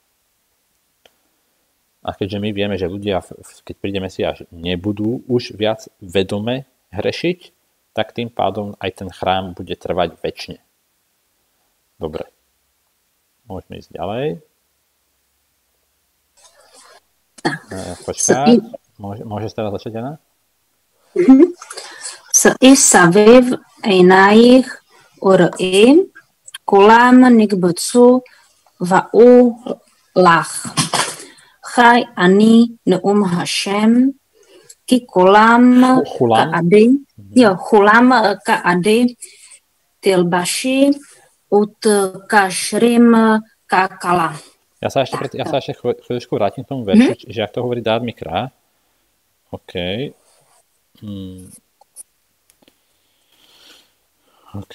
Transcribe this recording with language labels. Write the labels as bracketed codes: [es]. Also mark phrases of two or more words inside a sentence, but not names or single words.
[sk] A keďže my vieme, že ľudia, keď príde Mesiáš, nebudú už viac vedome hrešiť, tak tým pádom aj ten chrám bude trvať večne. Dobre. Môžeme ísť ďalej. Počkaj. Môžeš teraz začať, Jana? [he] סביב עינייך וראי כולם נקבצו באו לך. חי אני נאום השם כי כולם כעדי תלבשי ותקשרים ככלה. [sk] Ja sa ešte chvíľučku vrátim k tomu veršu, že ak to hovorí Da'at Mikra. OK. OK.